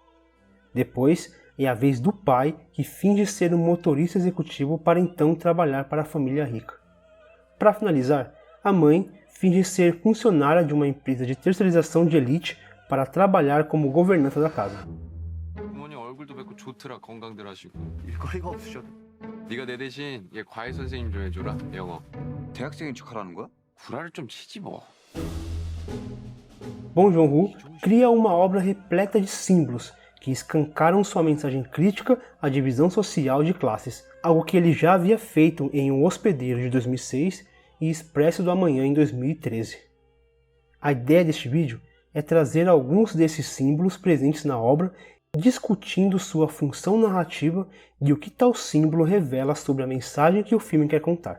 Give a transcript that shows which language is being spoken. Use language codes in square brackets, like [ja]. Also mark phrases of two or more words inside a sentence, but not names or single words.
[pt] Depois, é a vez do pai, que finge ser um motorista executivo para então trabalhar para a família rica. Para finalizar, a mãe finge ser funcionária de uma empresa de terceirização de elite para trabalhar como governanta da casa. [ko] 얼굴도 뵙고 좋더라. 건강들 하시고. 일거리가 없으셔도. 네가 내 대신 얘 과외 선생님 좀 해줘라. 영어. 대학생인 척하라는 거야? 구라를 좀 치지 뭐. [pt] Bong Joon-ho cria uma obra repleta de símbolos que escancaram sua mensagem crítica à divisão social de classes, algo que ele já havia feito em O Hospedeiro de 2006 e Expresso do Amanhã em 2013. A ideia deste vídeo é trazer alguns desses símbolos presentes na obra, discutindo sua função narrativa e o que tal símbolo revela sobre a mensagem que o filme quer contar.